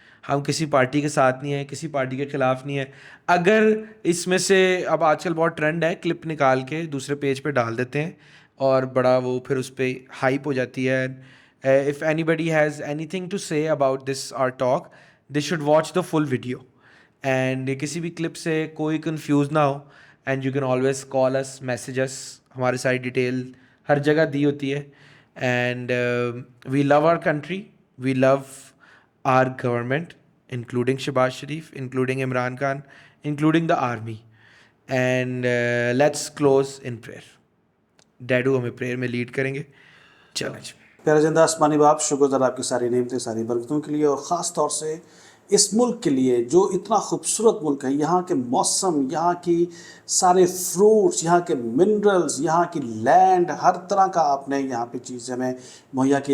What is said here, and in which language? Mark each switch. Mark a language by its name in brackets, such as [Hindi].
[Urdu] ہم کسی پارٹی کے ساتھ نہیں ہیں، کسی پارٹی کے خلاف نہیں ہے. اگر اس میں سے اب آج کل بہت ٹرینڈ ہے، کلپ نکال کے دوسرے پیج پہ ڈال دیتے ہیں اور بڑا وہ پھر اس پہ ہائپ ہو جاتی ہے. [English] If anybody has anything to say about this or talk, they should watch the full video. [Urdu] And کسی بھی کلپ سے کوئی کنفیوز نہ ہو، [English] And you can always call us, message us. [Urdu] ہماری ساری ڈیٹیل ہر جگہ دی ہوتی ہے. [English] And we love our country, we love our government, including Shehbaz Sharif, including Imran Khan, including the army. And let's close in prayer. [Urdu] Dadu ہمیں prayer میں lead کریں گے. چلیں جی. پیارے زندہ آسمانی باپ، شکر ذرا آپ کی ساری نعمتیں، ساری برکتوں کے لیے، اور خاص طور سے اس ملک کے لیے جو اتنا خوبصورت ملک ہے. یہاں کے موسم، یہاں کی سارے فروٹس، یہاں کے منرلز، یہاں کی لینڈ، ہر طرح کا آپ نے یہاں پہ چیز ہمیں مہیا کی.